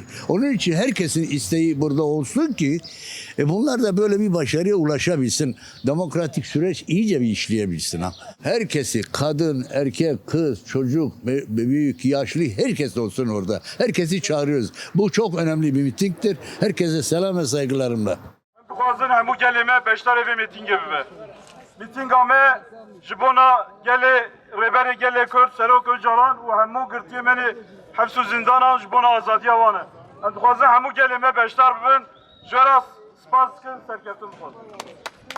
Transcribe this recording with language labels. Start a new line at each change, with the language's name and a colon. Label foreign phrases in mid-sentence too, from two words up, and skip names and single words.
Turkish: Onun için herkesin isteği burada olsun ki bunlar da böyle bir başarıya ulaşabilsin. Demokratik süreç iyice bir işleyebilsin. Herkesi, kadın, erkek, kız, çocuk, büyük, yaşlı herkes olsun orada. Herkesi çağırıyoruz. Bu çok önemli bir mitingdir. Herkese selam ve saygılarımla.
Kurdish: Dixwazin hemû gelê me beşdar evê mîtingê bibe. Mîtinga me ji bona gelê rêberê gelê Kurd Serok Öcalan û hemû girtiyê me hebs û zindanan ji bona azadiya wan e. Em dixwazin hemû gelê me beşdar bibin, ji we re spas dikim, serkeftin dixwazim.